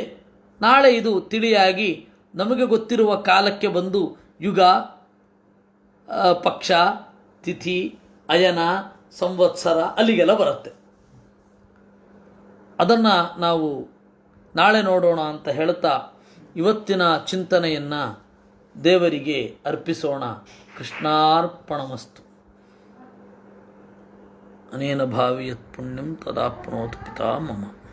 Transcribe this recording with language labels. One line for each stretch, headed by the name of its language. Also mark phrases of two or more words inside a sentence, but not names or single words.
Kannada: ನಾಳೆ ಇದು ತಿಳಿಯಾಗಿ ನಮಗೆ ಗೊತ್ತಿರುವ ಕಾಲಕ್ಕೆ ಬಂದು ಯುಗ, ಪಕ್ಷ, ತಿಥಿ, ಅಯನ, ಸಂವತ್ಸರ ಅಲ್ಲಿಗೆಲ್ಲ ಬರುತ್ತೆ. ಅದನ್ನು ನಾವು ನಾಳೆ ನೋಡೋಣ ಅಂತ ಹೇಳ್ತಾ ಇವತ್ತಿನ ಚಿಂತನೆಯನ್ನು ದೇವರಿಗೆ ಅರ್ಪಿಸೋಣ.
Sanskrit: ಕೃಷ್ಣಾರ್ಪಣಮಸ್ತು. ಅನೇನ ಭಾವಿ ಯತ್ ಪುಣ್ಯಂ ತದಾಪ್ನೋತು ಪಿತಾ ಮಮ.